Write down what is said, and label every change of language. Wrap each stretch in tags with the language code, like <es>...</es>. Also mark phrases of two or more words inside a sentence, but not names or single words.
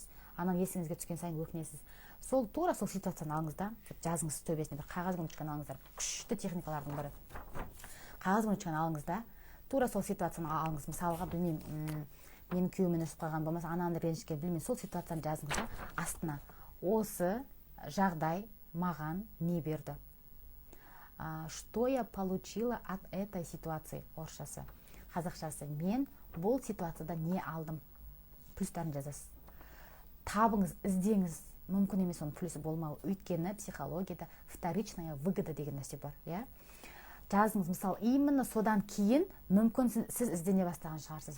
<kk>Анаң есіңізге түскен сайын өкінесіз. Тура сол ситуацияны алыңыз да, жазыңыз төбесіне, бір қағаз бен ручканы алыңыздар. Күшті техникалардың бірі. Қағаз бен ручканы алыңыз да, тура сол ситуацияны алыңыз. Мысалға, білмеймін, менің күйеуіммен ұрысып қалған болмаса, анамды ренжіткен, білмеймін, сол ситуацияны жазыңыз да, астына осы жағдай маған не берді?</kk> <ru>Что я получила от этой ситуации?</ru> <kk>Орысшасы. Қазақшасы, мен бұл ситуацияда не алдым? Плюстарын жазасыз. Табыңыз, іздеңіз. Мүмкін емес оның плюсы болмауы. Өйткені психологияда</kk> <ru>вторичная выгода</ru> <kk>деген нәрсе бар, иә? Жазыңыз, мысалы, именно содан кейін мүмкін сіз іздене бастаған шығарсыз.</kk>